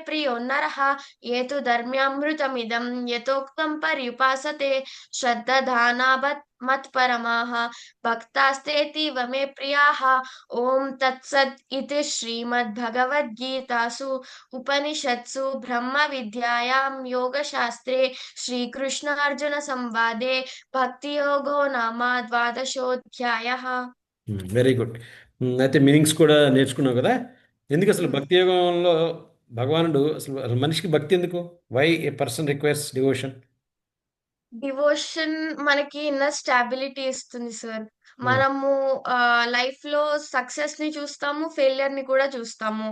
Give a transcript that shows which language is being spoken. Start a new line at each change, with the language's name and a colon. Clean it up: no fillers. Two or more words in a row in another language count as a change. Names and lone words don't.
Sanskrit: प्रियो नरः ये तु धर्म्यामृतमिदं यथोक्तं पर्युपासते श्रद्दधाना मत्परमाः भक्तास्तेतीव मे प्रियाः ॐ तत्सत् इति श्रीमद्भगवद्गीतासु उपनिषत्सु ब्रह्मविद्यायां योगशास्त्रे श्रीकृष्णार्जुनसंवादे भक्तियोगो नाम द्वादशोऽध्यायः।
English: very good.
Telugu: అయితే మీనింగ్స్ కూడా నేర్చుకున్నావు కదా. ఎందుకు అసలు మ్, భక్తి యోగంలో భగవానుడు అసలు మనిషికి భక్తి ఎందుకు?
English: why a person requires devotion?
Telugu: డివోషన్ మనకి
English: inner stability
Telugu: ఇస్తుంది సార్. మనము లైఫ్ లో సక్సెస్ ని చూస్తాము, ఫెయిలియర్ ని కూడా చూస్తాము.